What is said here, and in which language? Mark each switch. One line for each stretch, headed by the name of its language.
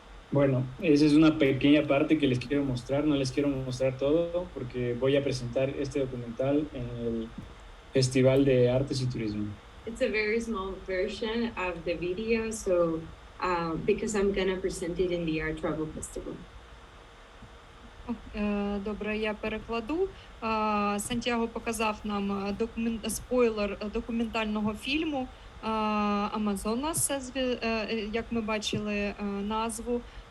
Spanish: Bueno, esa es una pequeña parte que les quiero mostrar, no les quiero mostrar todo porque voy a presentar este documental en el Festival de Artes y Turismo.
English: It's a very small version of the video, so because I'm gonna present it in the Art Travel Festival.
Ukrainian: Добре, я перекладу. Сантьяго показав нам спойлер документального фільму Амазонас, як ми бачили назву.